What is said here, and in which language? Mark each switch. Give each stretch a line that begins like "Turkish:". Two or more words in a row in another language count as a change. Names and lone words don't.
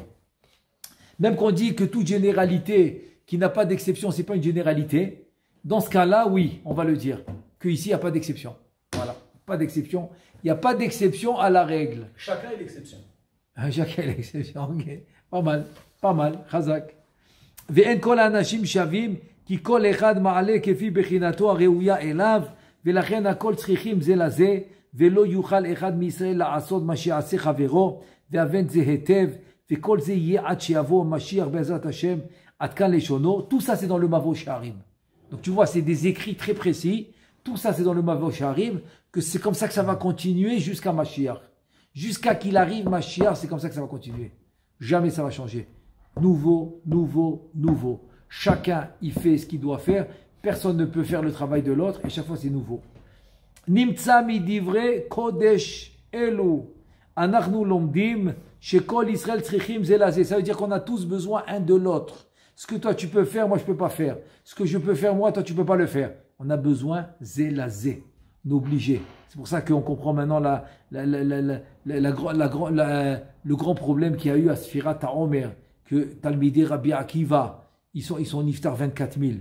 French: Même qu'on dit que toute généralité qui n'a pas d'exception, ce n'est pas une généralité. Dans ce cas-là, oui, on va le dire. Qu'ici, il n'y a pas d'exception. Voilà, pas d'exception. Il n'y a pas d'exception à la règle. Chacun est l'exception. Chacun est l'exception, ok. Pas mal, chazak.
Hebrew: ואין כל האנשים שווים, כי כל אחד מעלה כפי בחינתו הראויה אליו, ולכן הכל צריכים זה לזה, ולא יוכל אחד מישראל לעשות מה שעשה חבירו, ואבן זה היטב, וכל זה יהיה עד שיבוא משיח בעזרת השם, עד כאן לשונו.
French: Tout ça, c'est dans le Mavo She'arim. Donc tu vois, c'est des écrits très précis. Tout ça, c'est dans le Mavo She'arim, que c'est comme ça que ça va continuer jusqu'à Mashiach. Jusqu'à qu'il arrive Mashiach, c'est comme ça que ça va continuer. Jamais ça va changer. Nouveau, nouveau, nouveau. Chacun, il fait ce qu'il doit faire. Personne ne peut faire le travail de l'autre. Et chaque fois, c'est nouveau.
Hebrew: נמצא מדברי קודש אלו. אנחנו לומדים שכל ישראל צריכים זה לזה.
French: Ça veut dire qu'on a tous besoin un de l'autre. Ce que toi, tu peux faire, moi, je ne peux pas faire. Ce que je peux faire, moi, toi, tu ne peux pas le faire. On a besoin zelazé. N'obliger. C'est pour ça qu'on comprend maintenant le grand problème qu'il y a eu à Sfirat HaOmer, que Talmidei Rabbi Akiva, ils sont niftar 24 000.